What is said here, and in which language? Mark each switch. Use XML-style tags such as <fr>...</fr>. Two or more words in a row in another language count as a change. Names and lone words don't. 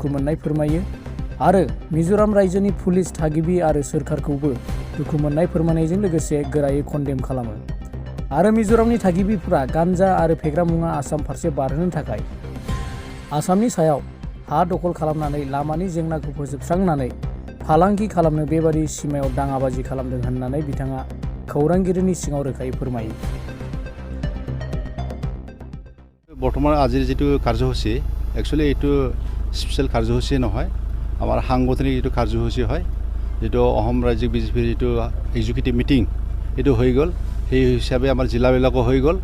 <brx>मोननाय फोरमायो आरो मिज'राम रायजोनि पुलिस थागिबि आरो सोरखारखौबो दुखु मोननाय फोरमायनायजों लोगोसे गोरायै कन्डेम खालामो आरो मिज'रामनि थागिबिफोरा गान्जा आरो फेग्रा मुवा आसाम फारसे बारहोनो थाखाय आसामनि सायाव हा दखल खालामनानै लामानि जेंनाखौ फोजोबस्रांनानै फालांगि खालामनो बेबादि सिमायाव दाङाबाजि खालामदों होननानै बिथाङा खौरांगिरिनि सिगाङाव रोखायै फोरमायो।</brx> <as>বৰ্তমান আজিৰ যিটো কাৰ্যসূচী একচুৱেলি এইটো স্পেচিয়েল কাৰ্যসূচী নহয়, আমাৰ সাংগঠনিক যিটো কাৰ্যসূচী হয়, যিটো অসম ৰাজ্যিক বিজেপিৰ যিটো</as> <en>executive meeting</en> <as>এইটো হৈ গ'ল। সেই হিচাপে আমাৰ জিলাবিলাকো হৈ গ'ল।</as>